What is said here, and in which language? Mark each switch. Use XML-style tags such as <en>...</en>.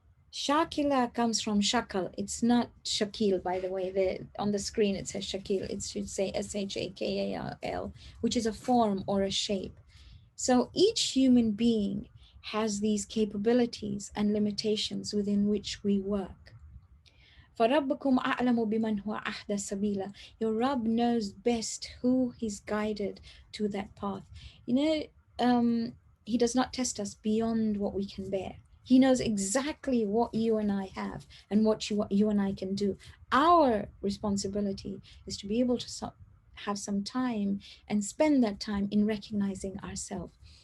<en>Shakila comes from shakal. It's not shakil, by the way. On the screen it says shakil. It should say shakal, which is a form or a shape. So each human being has these capabilities and limitations within which we work.</en> <ar>فَرَبُّكُمْ أَعْلَمُ بِمَنْ هُوَ أَهْدَى سَبِيلًا.</ar> <en>Your Rabb knows best who He's guided to that path. He does not test us beyond what we can bear. He knows exactly what you and I have and what you and I can do. Our responsibility is to be able to have some time and spend that time in recognizing ourselves.</en>